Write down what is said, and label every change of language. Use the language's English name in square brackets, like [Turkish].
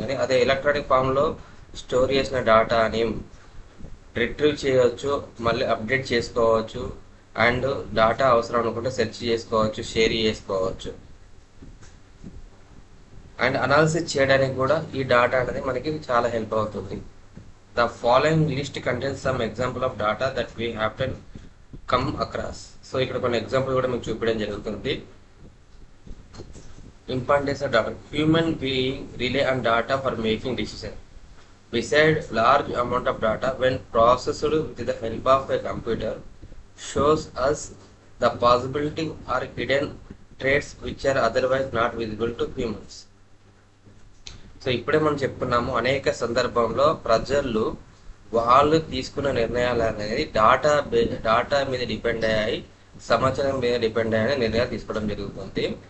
[Telugu] కానీ అదే ఎలక్ట్రానిక్ ఫామ్లో స్టోర్ చేసిన డాటాని రిట్రీవ్ చేయవచ్చు, మళ్ళీ అప్డేట్ చేసుకోవచ్చు, అండ్ డాటా అవసరం అనుకుంటే సెర్చ్ చేసుకోవచ్చు, షేర్ చేసుకోవచ్చు, అండ్ అనాలిసిస్ చేయడానికి కూడా ఈ డాటా అనేది మనకి చాలా హెల్ప్ అవుతుంది. [English] The following list contains some example of data that we have to come across. [Telugu] So ఇక్కడ కొన్ని ఎగ్జాంపుల్ కూడా మీకు చూపించడం జరుగుతుంది. [English] Importance of data. Human being rely on data for making decisions. Besides, large amount of data, when processed with the help of a computer, shows us the possibility or hidden traits which are otherwise not visible to humans. [Telugu] So ఇప్పుడే మనం చెప్పుకున్నాము, అనేక సందర్భంలో ప్రజలు వాళ్ళు తీసుకున్న నిర్ణయాలు అనేది డాటా మీద డిపెండ్ అయ్యాయి, సమాచారం మీద డిపెండ్ అయ్యాయి నిర్ణయాలు తీసుకోవడం జరుగుతుంది.